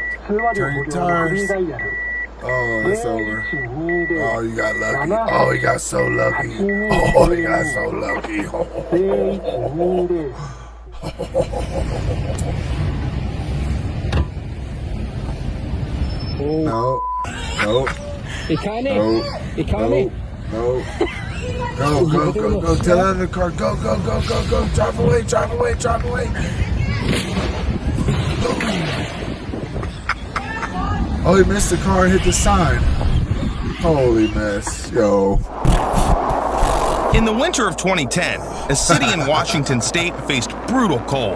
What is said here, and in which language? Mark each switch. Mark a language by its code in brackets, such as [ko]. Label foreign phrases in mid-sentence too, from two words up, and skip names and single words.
[en] Turn your tires. Oh, it's over. Oh, you got lucky. Oh, he got so lucky. Oh, he got so lucky. No. Nope. Ikane. Ikane. No. Go. Tell the other car. Go. Drive away. Oh, he missed the car and hit the sign. Holy mess. Yo. In the winter of 2010, a city in Washington state faced brutal cold.